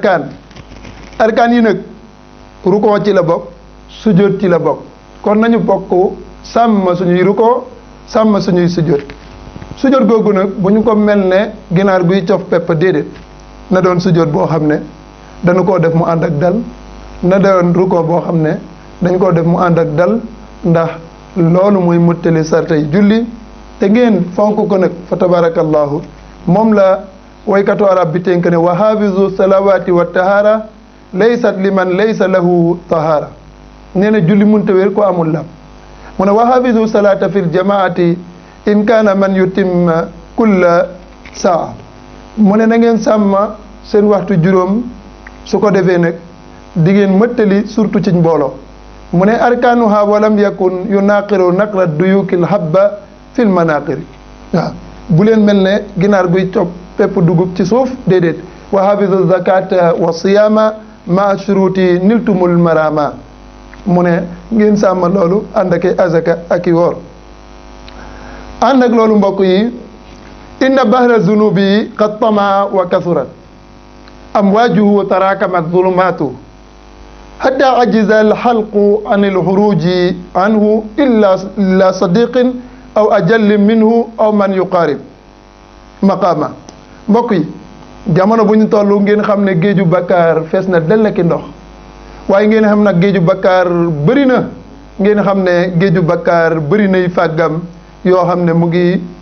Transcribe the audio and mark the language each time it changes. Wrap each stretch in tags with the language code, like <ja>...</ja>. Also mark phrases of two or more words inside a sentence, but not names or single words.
<wo>arkaan yi nag rukoo ci la bokk sujjóot ci la bokk kon nañu bokk sàmm suñuy rukoo sàmm suñuy sujjóot googu nag bu ñu ko mel ne ginaar guy cof pepp déedéet na doon sujjóot boo xam ne dañu koo def mu ànd ak dal na doon rukoo boo xam ne dañ koo def mu ànd ak dal ndax loolu mooy muttali sartay julli te ngeen fonk ko nag fa tabarakallahu moom la waykatu arab bi tënk ne</wo> <ar>وحافظ صلوات وطهارة ليست لمن ليس له طهارة</ar> <wo>nee na julli munta wér ko amul lam mu ne</wo> <ar>وحافظ الصلاة في الجماعة إن كان من يتم كل</ar> <wo>saa mu ne na ngeen sàmm seen waxtu juróom su ko defee nag di ngeen mëttali surtout ci mbooloo mu ne</wo> <ar>أركانها ولم يكن ينقر نقر الديوك الحب في المناقر</ar> <wo>waaw bu leen mel ne ginaar guy cop pepp dugub ci suuf déedéet</wo> <ar>وحافظ زكاة وصياما ما شروط نلتم المراما</ar> <wo>mu ne ngeen sàmm loolu ànd ak azaka ak i woor ànd ak loolu mbokk yi</wo> <ar>إن بحر الذنوب قد طما وكثرت أمواجه تراكمت ظلماته حتى عجز الخلق عن الخروج عنه إلا صادق أو أجل منه أو من يقارب مقاما</ar> <wo>mbokk yi jamono bu ñu toll ngeen xam ne géeju bakkaar fees na dell ki ndox waaye ngeen xam nag géeju bakkaar bëri na ngeen xam ne géeju bakkaar bëri nay fàggam yoo xam ne mu ngi</wo>